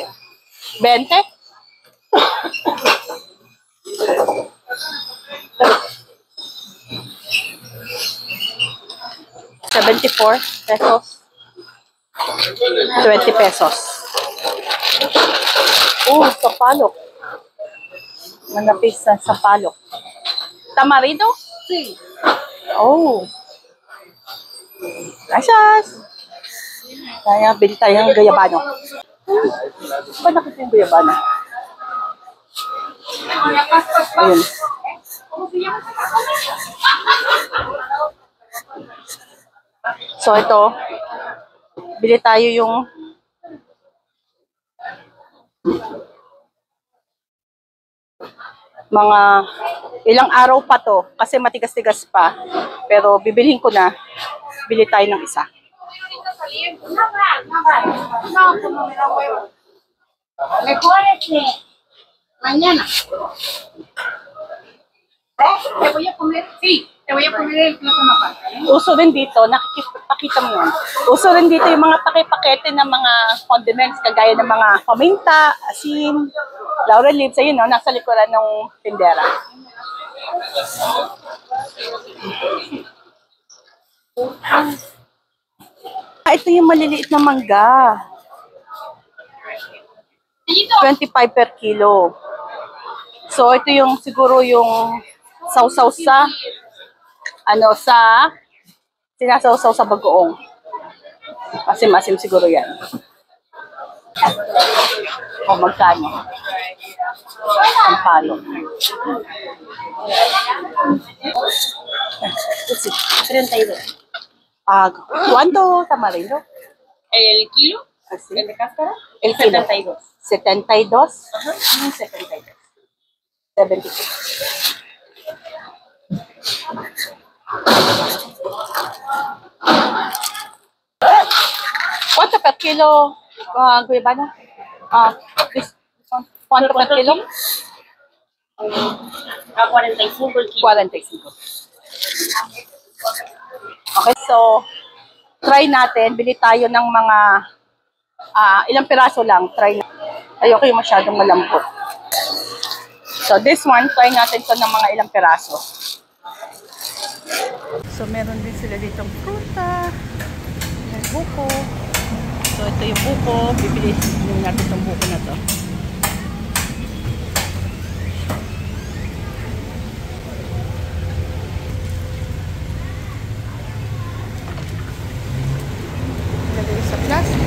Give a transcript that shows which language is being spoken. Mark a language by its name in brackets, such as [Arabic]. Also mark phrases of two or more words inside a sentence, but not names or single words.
[Filipino] 20? $74 pesos. 20 pesos. Sapalok. Manapis sa sapalok. Tamarindo? Sí. [Spanish] Oh. Gracias. [Filipino] Kaya, bili tayo ng guyabano. Ba nakita yung guyabano? Ayun. So, ito. Bili tayo yung mga ilang araw pa to kasi matigas-tigas pa. Pero bibilhin ko na. Bili tayo ng isa. [Spanish] Mejor mañana. Te voy a poner, sí, te voy a poner el plátano aparte. [Filipino] Uso rin dito, nakikita mo yan. Uso rin dito yung mga pakete ng mga condiments kagaya ng mga paminta, asin, [English] laurel leaves, [Filipino] ayun no, nasa likuran ng tindera. Ito yung maliliit na mangga. [English] 25 per kilo. [Filipino] So, ito yung siguro yung sausaw sa sinasawsaw sa bagoong. Masim-masim siguro yan. O, magkano? Ang palo. 32. [Spanish] ¿Cuánto tamarindo? ¿El kilo? Así. ¿El de cáscara? El kilo. 72. 72? Ajá, 72. 72. ¿Cuánto [English] per kilo, [Spanish] Guevara? ¿Cuánto [English] per kilo? [Spanish] 45 el kilo. 45. [Filipino] Okay, so, try natin. Bili tayo ng mga, ilang piraso lang. Try natin. Ayoko yung masyadong malambot. [English] So, this one, [Filipino] try natin to ng mga ilang piraso. So, meron din sila ditong fruta. May buko. So, ito yung buko. Bibili natin itong buko na to. Lagay sa plastic.